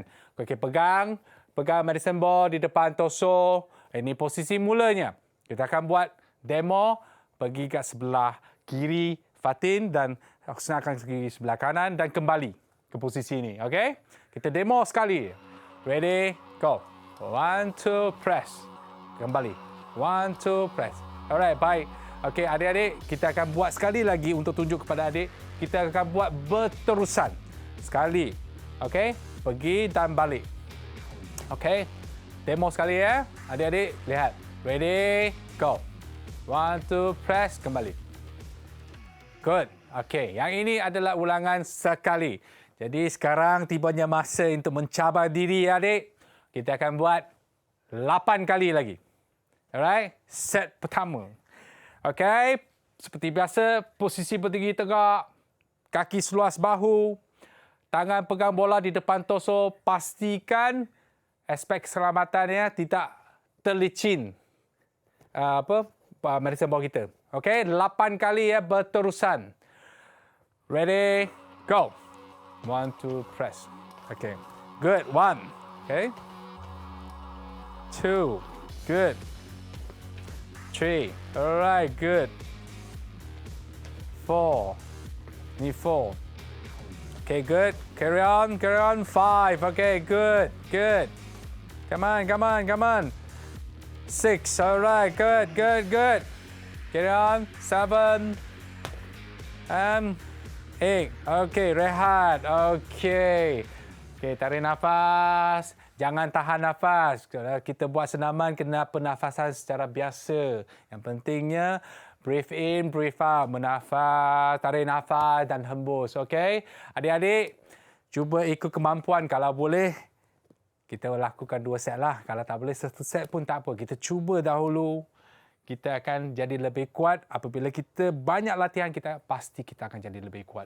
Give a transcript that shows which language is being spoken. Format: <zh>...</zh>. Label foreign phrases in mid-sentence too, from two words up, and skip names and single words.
<ms>Okay, pegang</ms> <en>medicine ball</en> <ms>di depan torso. Ini posisi mulanya. Kita akan buat demo pergi ke sebelah kiri Fatin dan Husna akan pergi sebelah kanan dan kembali ke posisi ini. Okey? Kita demo sekali.</ms> <en>Ready? Go. 1, 2, press.</en> <ms>Kembali. 1, 2, press. Alright, baik. Okey, adik-adik, kita akan buat sekali lagi untuk tunjuk kepada adik. Kita akan buat berterusan. Sekali. Okey? Pergi dan balik. Okey? Demo sekali ya. Adik-adik, lihat.</ms> <en>Ready, go. 1, 2, press,</en> <ms>kembali.</ms> <en>Good.</en> <ms>Okey, yang ini adalah ulangan sekali. Jadi sekarang tibanya masa untuk mencabar diri adik. Kita akan buat 8 kali lagi. Alright, set pertama. Okey, seperti biasa, posisi berdiri tegak, kaki seluas bahu, tangan pegang bola di depan torso, pastikan aspek keselamatannya tidak terlicin</ms> <en>medicine ball</en> <ms>kita. Okey, 8 kali ya berterusan.</ms> <en>Ready, go. 1, 2, press. Okey. Good. 1. Okay. 2. Good. 3. Alright, good. 4. Ni 4. Okay, good. Carry on, carry on. 5. Okay, good. Good. Come on, come on, come on. 6. Alright, good, good, good. Carry on. 7. And 8.</en> <ms>Okay, rehat. Okay. Okay, tarik nafas. Jangan tahan nafas. Kalau kita buat senaman, kena pernafasan secara biasa. Yang pentingnya,</ms> <en>breathe in, breathe out.</en> <ms>Menafas, tarik nafas dan hembus. Okay? Adik-adik, cuba ikut kemampuan. Kalau boleh, kita lakukan 2 set lah. Kalau tak boleh 1 set pun tak apa. Kita cuba dahulu. Kita akan jadi lebih kuat. Apabila kita banyak latihan, kita akan jadi lebih kuat.</ms>